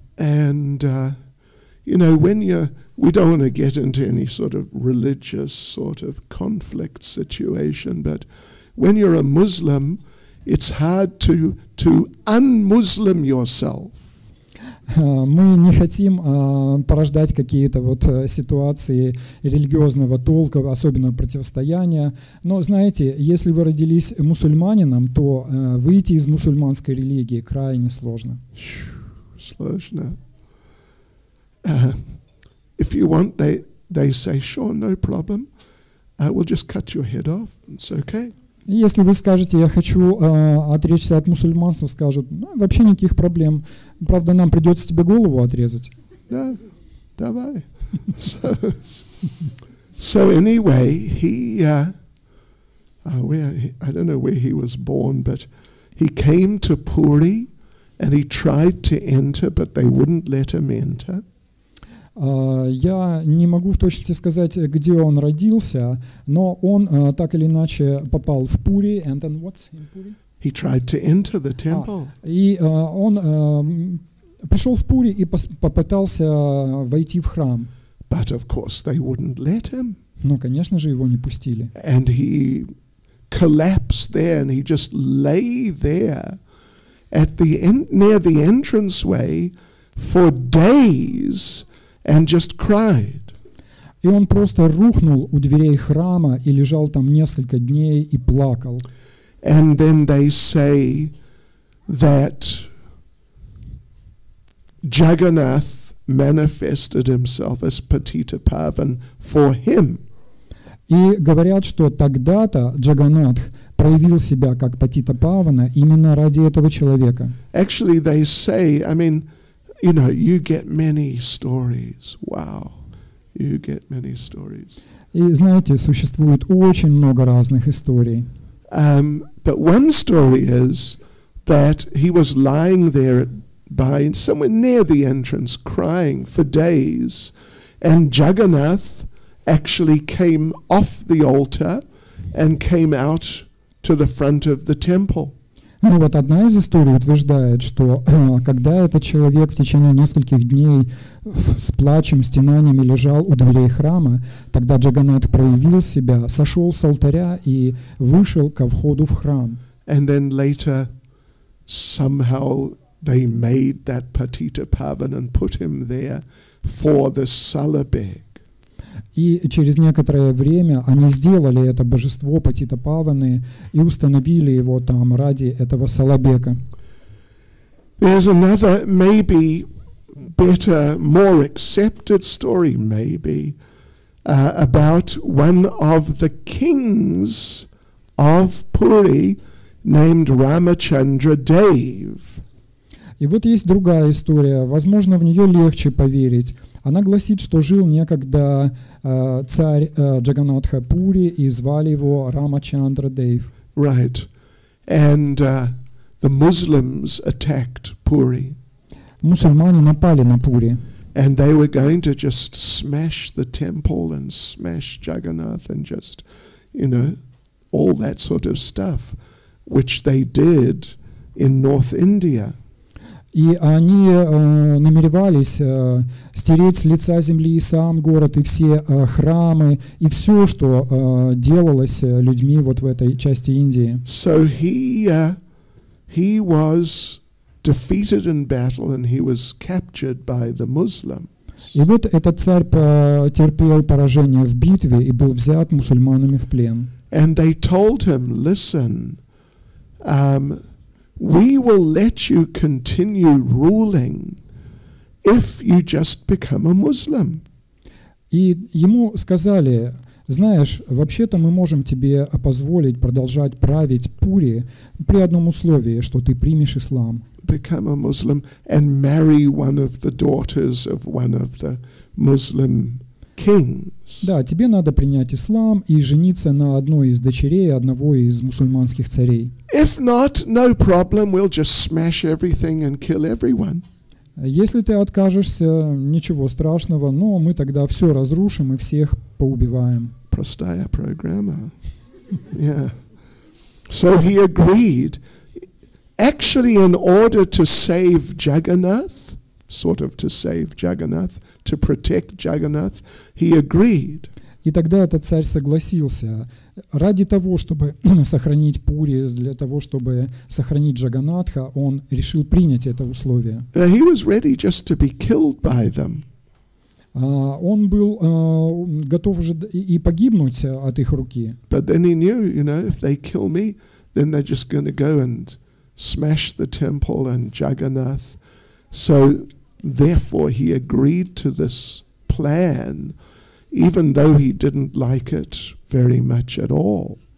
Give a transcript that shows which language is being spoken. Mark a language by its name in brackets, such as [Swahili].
[English] And, you know, we don't want to get into any sort of religious sort of conflict situation, but when you're a Muslim, it's hard to un-Muslim yourself. [Russian] Мы не хотим порождать какие-то вот ситуации религиозного толка, особенно противостояния. Но знаете, если вы родились мусульманином, то выйти из мусульманской религии крайне сложно. Сложно. [English] If you want, they say, sure, no problem. We'll just cut your head off. It's okay. [Russian] Если вы скажете, я хочу отречься от мусульманства, скажут, ну, вообще никаких проблем. Правда, нам придется тебе голову отрезать. [English] No, [Russian] давай. [English] So anyway, I don't know where he was born, but he came to Puri and he tried to enter, but they wouldn't let him enter. [Russian] Я не могу в точности сказать, где он родился, но он так или иначе попал в Пури. [English] And then what in Puri? he tried to enter the temple. [Russian] И он пришел в Пури и попытался войти в храм. [English] But of course they wouldn't let him. [Russian] Но, конечно же, его не пустили. [English] And he collapsed there, and he just lay there at the near the entranceway for days and just cried. [Russian] И он просто рухнул у дверей храма и лежал там несколько дней и плакал. [English] And then they say that Jagannath manifested himself as Patitapavan for him. [Russian] И говорят, что тогда-то Джаганнатх проявил себя как Патитапавана именно ради этого человека. [English] Actually, they say, I mean, you know, you get many stories. Wow, you get many stories. [Russian] И знаете, существует очень много разных историй. [English] But one story is that he was lying there by somewhere near the entrance, crying for days, and Jagannath actually came off the altar and came out to the front of the temple. [Russian] Ну вот одна из историй утверждает, что когда этот человек в течение нескольких дней с плачем, стенаниями лежал у дверей храма, тогда Джаганнатх проявил себя, сошел с алтаря и вышел ко входу в храм. [English] And then later, somehow they made that Patitapavan and put him there for the Salabeg. [Russian] И через некоторое время они сделали это божество Патитапаваны и установили его там ради этого Салабека. [English] There's another, maybe better, more accepted story, maybe, about one of the kings of Puri named Ramachandra Dev. [Russian] И вот есть другая история, возможно, в нее легче поверить. Она гласит, что жил некогда царь Джаганнатха Пури, и звали его Рамачандра Дев. [English] Right. And the Muslims attacked Puri. [Russian] Мусульмане напали на Пури. [English] And they were going to just smash the temple and smash Jagannath and just, you know, all that sort of stuff, which they did in North India. [Russian] И они намеревались стереть с лица земли и сам город, и все храмы, и все, что делалось людьми вот в этой части Индии. [English] So he was defeated in battle and he was captured by the Muslims. [Russian] И вот этот царь потерпел поражение в битве и был взят мусульманами в плен. [English] And they told him, listen, we will let you continue ruling if you just become a Muslim. [Russian] И ему сказали, знаешь, вообще-то мы можем тебе позволить продолжать править Пури при одном условии, что ты примешь ислам. [English] Become a Muslim and marry one of the daughters of one of the Muslim kings. [Russian] Да, тебе надо принять ислам и жениться на одной из дочерей одного из мусульманских царей. [English] If not, no problem, we'll just smash everything and kill everyone. [Russian] Если ты откажешься, ничего страшного, но мы тогда все разрушим и всех поубиваем. Prostaya [English] programmer. Yeah. So he agreed. Actually, in order to save Jagannath, sort of to save Jagannath, to protect Jagannath, he agreed. [Russian] И тогда этот царь согласился. Ради того, чтобы сохранить Пури, для того, чтобы сохранить Джаганнатха, он решил принять это условие. [English] He was ready just to be killed by them. [Russian] Он был готов уже и погибнуть от их руки. [English] But then he knew, you know, if they kill me, then they're just going to go and smash the temple and Jagannath. So therefore he agreed to this plan, even though he didn't like it very much at all.